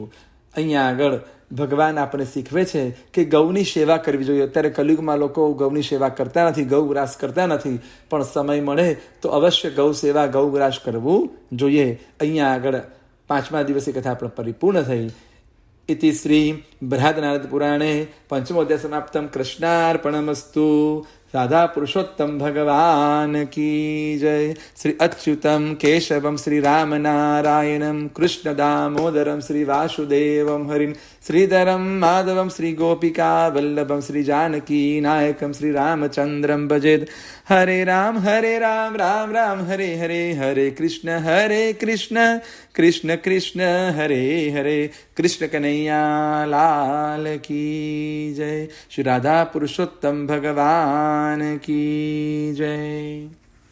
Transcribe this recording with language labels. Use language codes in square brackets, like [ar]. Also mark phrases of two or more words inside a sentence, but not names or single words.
[gu] અહીંયા આગળ ભગવાન આપણને શીખવે છે કે ગૌની સેવા કરવી જોઈએ. અત્યારે કલિયુગમાં લોકો ગૌની સેવા કરતા નથી, ગૌગ્રાસ કરતા નથી, પણ સમય મળે તો અવશ્ય ગૌ સેવા, ગૌગ્રાસ કરવું જોઈએ. અહીંયા આગળ 5મા દિવસે કથા આપણે પરિપૂર્ણ થઈ. [sa] इति श्री बृहद्नारद पुराणे 5मो अध्याय समाप्तम. कृष्णार्पणमस्तु. [hi] राधा पुरुषोत्तम भगवान की जय. [sa] श्री अच्युतम केशवम श्री राम नारायणम कृष्ण दामोदरम श्री वासुदेवम हरिम श्रीधरम माधवम श्री गोपिका वल्लभम श्री जानकी नायकम श्री रामचंद्रम भजेद. हरे राम राम राम हरे हरे, हरे कृष्ण कृष्ण कृष्ण हरे हरे. [hi] कृष्ण कन्हैया लाल की जय. श्री राधा पुरुषोत्तम भगवान की जय.